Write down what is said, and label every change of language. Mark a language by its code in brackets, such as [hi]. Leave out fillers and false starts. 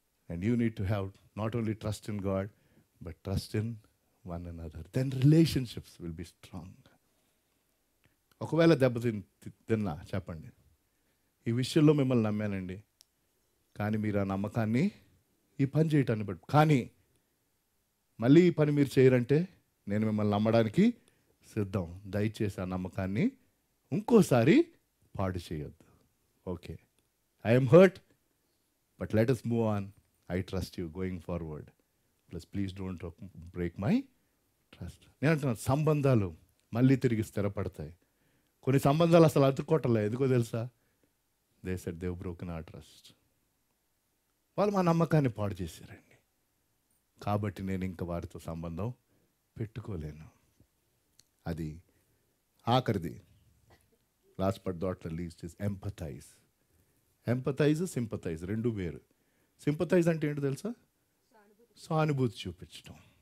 [en] And you need to have not only trust in God, but trust in one another. Then relationships will be strong. [te] ఒకవేళ తిన్నా చెప్పండి, ఈ విషయంలో మిమ్మల్ని నమ్మానండి, కానీ మీరు ఆ నమ్మకాన్ని ఈ పని చేయటాన్ని బట్టి, కానీ మళ్ళీ ఈ పని మీరు చేయరంటే నేను మిమ్మల్ని నమ్మడానికి సిద్ధం. దయచేసి ఆ నమ్మకాన్ని ఇంకోసారి పాడు చేయొద్దు. [en] Okay, I'm hurt, but let us move on. I trust you going forward. Please don't break my trust. [te] నేను అంటున్నాను, సంబంధాలు మళ్ళీ తిరిగి స్థిరపడతాయి. కొన్ని సంబంధాలు అసలు అతుక్కోవట్లే. ఎందుకో తెలుసా? [en] They said they've broken our trust. [te] వాళ్ళు మా నమ్మకాన్ని పాడు చేశారండి. కాబట్టి నేను ఇంకా వారితో సంబంధం పెట్టుకోలేను. అది ఆఖరిది. [en] Last but not least is empathise. [te] Sympathise రెండు వేరు. సింపథైజ్ అంటే ఏంటో తెలుసా? సానుభూతి చూపించడం.